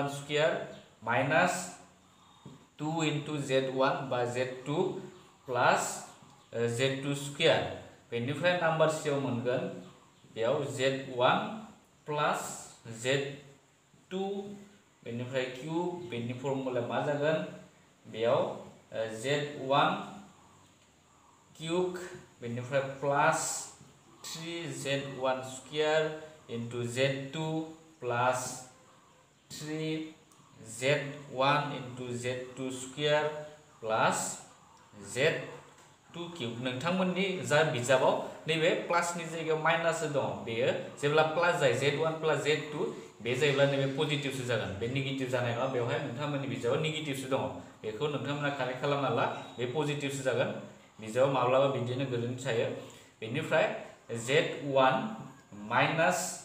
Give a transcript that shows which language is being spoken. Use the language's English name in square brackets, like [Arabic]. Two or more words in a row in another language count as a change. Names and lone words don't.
[English] square minus 2 into z1 [Bodo] बा [English] z2 plus z2 square [Bodo] बेनिफ्राय नाम्बार सियाव मोनगोन बेयाव [English] z1 plus z2 [Bodo] बेनिफ्राय क्यूब बेनि फर्मुला मा जागोन बेयाव [English] z1 cube [Bodo] बेनिफ्राय [English] plus 3z1 square into z2 plus 3z1 into z2 square plus z2 cube [Bodo] नोंथांमोननि जा बिजाबाव नैबे प्लसनि जायगायाव माइनास दं बेयो जेब्ला प्लस जायो [English] z1 plus z2 [Bodo] बे जायोब्ला नैबे पजिटिभसो जागोन बे नेगेटिभ जानाय नङा बेवहाय नोंथांमोननि बिजाबाव नेगेटिभसो दङ बेखौ नोंथांमोना कारेक्ट खालामना ला बे पजिटिभसो जागोन बिजाबाव माब्लाबा बिदिनो गोरोन्थि थायो बेनिफ्राय z1 माइनास